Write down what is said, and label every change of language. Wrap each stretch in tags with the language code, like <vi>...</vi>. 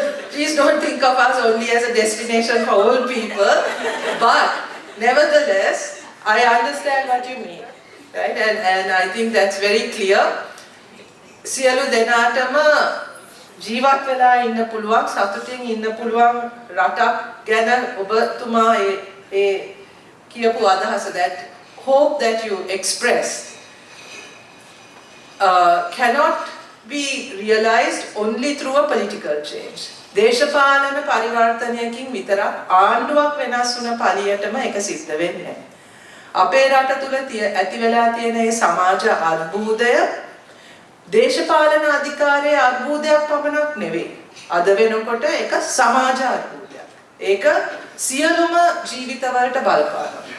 <en>Please don't think of us only as a destination for old people, but nevertheless, I understand what you mean, right? And I think that's very clear.</en> <si>සියලු දෙනාටම ජීවත් වෙලා ඉන්න පුළුවන්, සතුටින් ඉන්න පුළුවන් රටක් ගැන ඔබතුමා ඒ කියපු අදහස</si> <en>that hope that you express cannot be realized only through a political change.</en> <si>දේශපාලන පරිවර්තනයකින් විතරක් ආණ්ඩුවක් වෙනස් වුණ පළියටම ඒක සිද්ධ වෙන්නේ නැහැ. අපේ රට තුල ඇති වෙලා තියෙන මේ සමාජ අර්බුදය දේශපාලන අධිකාරයේ අර්බුදයක් පමණක් නෙවෙයි. අද වෙනකොට ඒක සමාජ අර්බුදයක්. ඒක සියලුම ජීවිතවලට බලපානවා.</si>